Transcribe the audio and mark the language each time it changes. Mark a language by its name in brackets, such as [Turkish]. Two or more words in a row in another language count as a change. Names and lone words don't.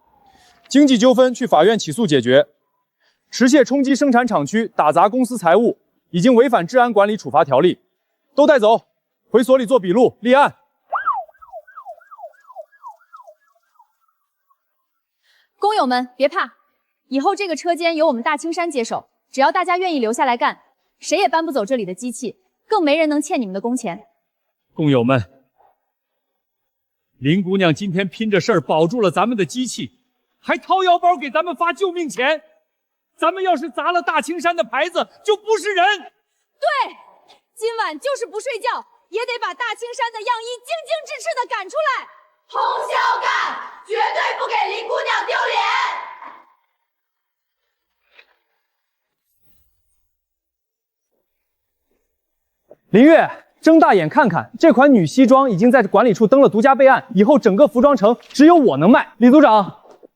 [Chinese] 經濟糾紛去法院起訴解決。持械衝擊生產廠區，打砸公司財物，已經違反治安管理處罰條例，都帶走。回所裡做筆錄，立案。工友們別怕，以後這個車間由我們大青山接手，只要大家願意留下來幹，誰也搬不走這裡的機器，更沒人能欠你們的工錢。工友們，林姑娘今天拼着事兒保住了咱們的機器，還掏腰包給咱們發救命錢。咱們要是砸了大青山的牌子，就不是人。對，今晚就是不睡覺。也得把大青山的樣衣精精致致的趕出來，通宵幹，絕對不給林姑娘丟臉。林月，睜大眼看看，這款女西裝已經在管理處登了獨家備案，以後整個服裝城只有我能賣。李組長，